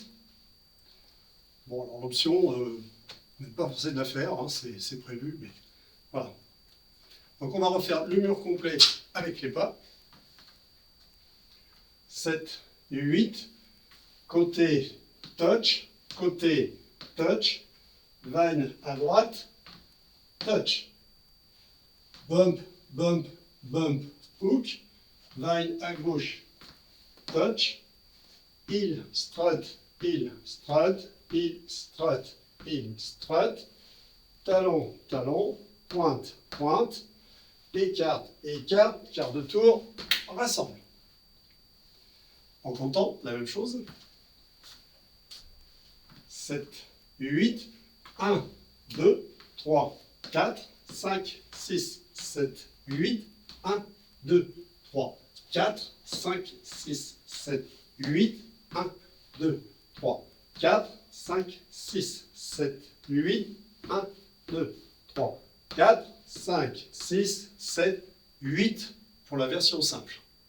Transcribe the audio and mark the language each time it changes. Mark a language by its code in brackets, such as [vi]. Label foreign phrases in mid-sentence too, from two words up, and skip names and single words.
[fr] Bon, alors l'option, n'êtes pas forcé de la faire, hein, c'est prévu, mais voilà. Donc on va refaire le mur complet avec les pas. 7 et 8. Côté touch, vine à droite, touch. [en] Bump, bump, bump, hook. [fr] Vine à gauche, touch. [en] Heel, strut, heel, strut, heel, strut, heel, strut. [fr] Talon, talon, pointe, pointe. Écarte, écarte, quart de tour, rassemble. En comptant, la même chose. 7, 8, 1, 2, 3, 4, 5, 6, 7, 8, 1, 2, 3, 4, 5, 6, 7, 8, 1, 2, 3, 4, 5, 6, 7, 8, 1, 2, 3, 4, 5, 6, 7, 8 pour la version simple.